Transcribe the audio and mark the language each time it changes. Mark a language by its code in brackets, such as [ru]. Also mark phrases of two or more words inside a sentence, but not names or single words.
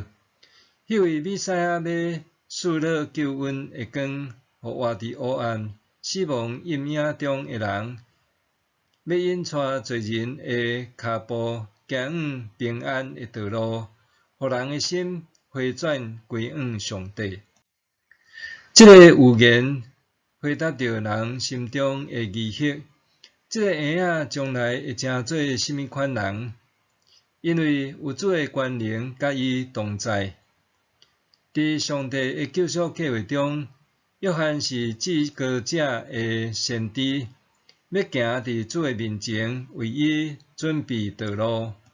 [nan] 迄位弥赛亚要赐落救恩的光，互活伫黑暗、死亡阴影中的人，要引带罪人的脚步行往平安的道路，互人的心回转归向上帝。这个预言回答着人心中的疑惑。这个婴仔将来会成做甚物款人？因为有主的权能甲伊同在。伫上帝的救赎计划中，约翰是至高者的先知，要行伫主的面前，为伊准备道路。